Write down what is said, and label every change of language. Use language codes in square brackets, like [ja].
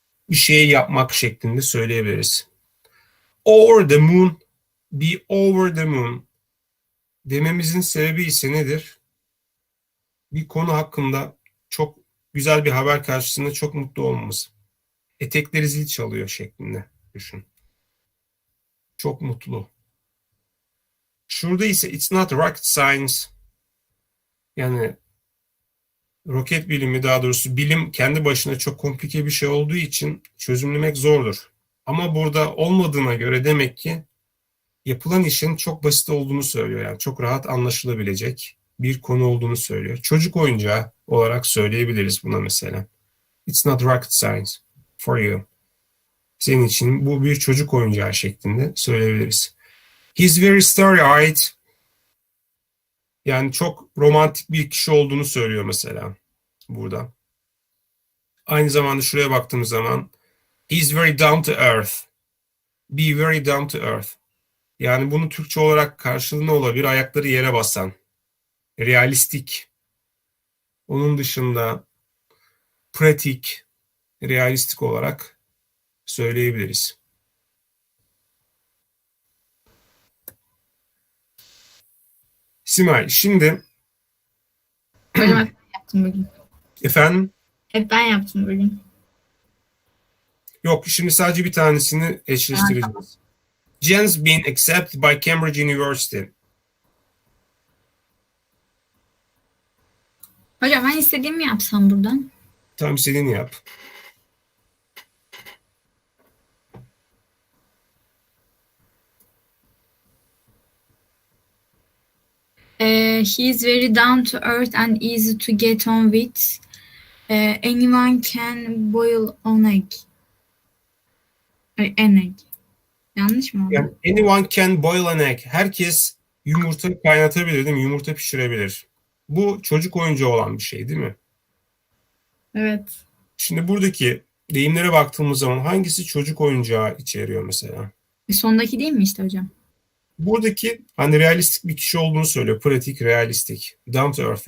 [tr] Bir şey yapmak şeklinde söyleyebiliriz. [en] Over the moon. Be over the moon. [tr] Dememizin sebebi ise nedir? Bir konu hakkında çok güzel bir haber karşısında çok mutlu olmamız. Etekleri zil çalıyor şeklinde düşün. Çok mutlu. Şurada ise [en] it's not rocket science. [tr] Yani roket bilimi, daha doğrusu bilim kendi başına çok komplike bir şey olduğu için çözümlemek zordur. Ama burada olmadığına göre demek ki yapılan işin çok basit olduğunu söylüyor. Yani çok rahat anlaşılabilecek bir konu olduğunu söylüyor. Çocuk oyuncağı olarak söyleyebiliriz buna mesela. [en] It's not rocket science for you. [tr] Senin için bu bir çocuk oyuncağı şeklinde söyleyebiliriz. [en] He's very starry-eyed. [tr] Yani çok romantik bir kişi olduğunu söylüyor mesela burada. Aynı zamanda şuraya baktığımız zaman [en] he's very down to earth. Be very down to earth. [tr] Yani bunu Türkçe olarak karşılığı ne olabilir? Ayakları yere basan. Realistik. Onun dışında pratik, realistik olarak söyleyebiliriz. Simay, şimdi Hocam hep ben yaptım bugün. efendim? Hep ben yaptım bugün. Yok, şimdi sadece bir tanesini eşleştireceğiz. [en] Jen's been accepted by Cambridge University. [tr] Hocam ben istediğimi yapsam buradan. Tam istediğini yap. [en] He is very down to earth and easy to get on with. Anyone can boil an egg. An egg. [tr] Yanlış mı oldu? [en] Yani anyone can boil an egg. [tr] Herkes yumurta kaynatabilir, değil mi? Yumurta pişirebilir. Bu çocuk oyuncağı olan bir şey, değil mi? Evet. Şimdi buradaki deyimlere baktığımız zaman hangisi çocuk oyuncağı içeriyor mesela? Sondaki değil mi işte hocam? Buradaki hani realistik bir kişi olduğunu söylüyor. Pratik, realistik. [en] Down to earth.